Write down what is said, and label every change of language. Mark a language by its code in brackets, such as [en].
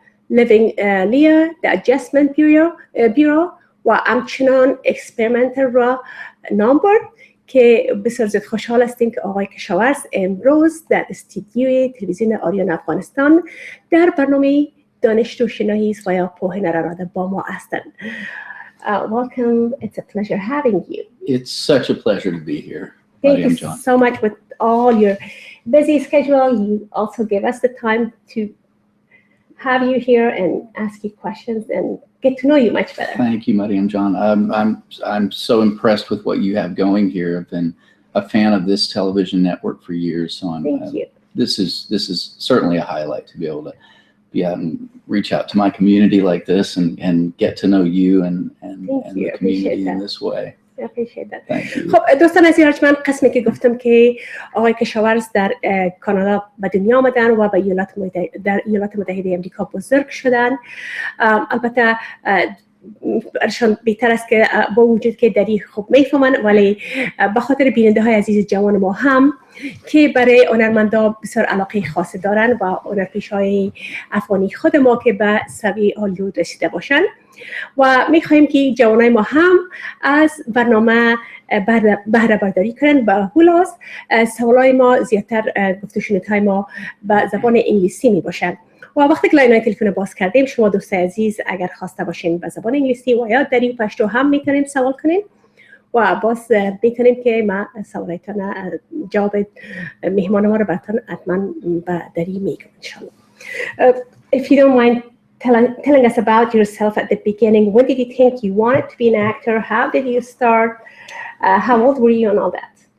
[fa] Living Leah، The Adjustment Bureau و همچنان Experimental را نام برد که بسیار زیاد خوشحال هستیم که آقای کشاورز امروز در استودیوی تلویزیون آریانا افغانستان در برنامه دانش روشنایی و یا پوهن راناده با ما هستند. [en] Welcome. It's a pleasure having you. It's such a pleasure to be here. Thank Mariam you John. so much with all your busy schedule. You also give us the time to have you here and ask you questions and get to know you much better. Thank you, Mariam John. I'm so impressed with what you have going here. I've been a fan of this television network for years, so Thank you. This is certainly a highlight to be able to be out and reach out to my community like this and get to know you and the community in this way. I appreciate that. Thank you. [fa] خب دوستان عزیز ارجمند، قسمی که گفتم که آقای کشاورز در کانادا به دنیا آمدن و در ایالات متحده آمریکا بزرگ شدن. البته برشان بهتر است که با وجود که دری خوب میفهمن، ولی به خاطر بیننده های عزیز جوان ما هم که برای هنرمندا بسیار علاقه خاصی دارن و هنرپیشه های افغانی خود ما که به سوی هالیوود رسیده باشن و میخواهیم که جوانای ما هم از برنامه بهره برداری کنن. به هولاس سوالای ما زیادتر گفتگوهای ما به زبان انگلیسی می باشن و وقتی که لاینای تلفن باز کردیم شما دوستای عزیز اگر خواسته باشین به زبان انگلیسی و یا دری و پشتو هم میتونین سوال کنین و باز میتونیم که ما سوالایتان جواب مهمان ما رو براتون حتما به دری میگم انشالله. [en] If you don't mind telling us about yourself at the beginning, when did you think you wanted to be an actor? How did you start? How old were you and all that?